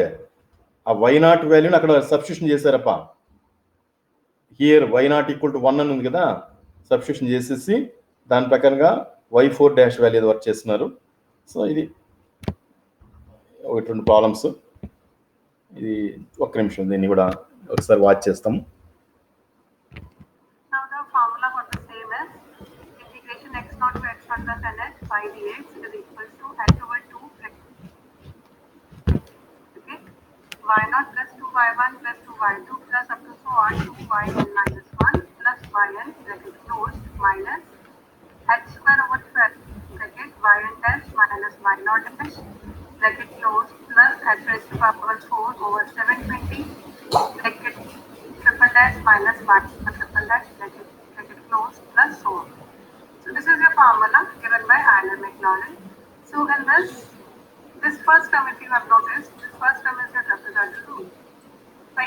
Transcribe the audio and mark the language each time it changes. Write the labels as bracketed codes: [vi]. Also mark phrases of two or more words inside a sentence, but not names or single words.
[te] ఆ y0 వాల్యూని అక్కడ సబ్స్టిట్యూషన్ చేశారప్ప. హియర్ y0 = 1 అని ఉంది కదా, సబ్స్టిట్యూషన్ చేసేసి దాని ప్రకారంగా y4 [en] dash value work [te] చేస్తున్నారు. సో ఇది ఒకటి 2 ప్రాబ్లమ్స్. ఇది ఒక్క నిమిషం, దీన్ని కూడా ఒకసారి వాచ్ చేస్తాము. [en] Now the formula for the same is integration x0 to x1 plus ns by dx is equal to h/2. Okay, y0 plus 2y1 plus 2y2 plus up to so on 2yn minus 1 plus yn bracket closed minus h²/12 bracket yn dash minus y0 dash bracket closed plus h⁻⁴/720 bracket triple dash minus y triple dash bracket closed plus so on. So this is your formula given by Euler-Maclaurin. So in this first term, if you have noticed, this first term is the trapezoidal rule, right?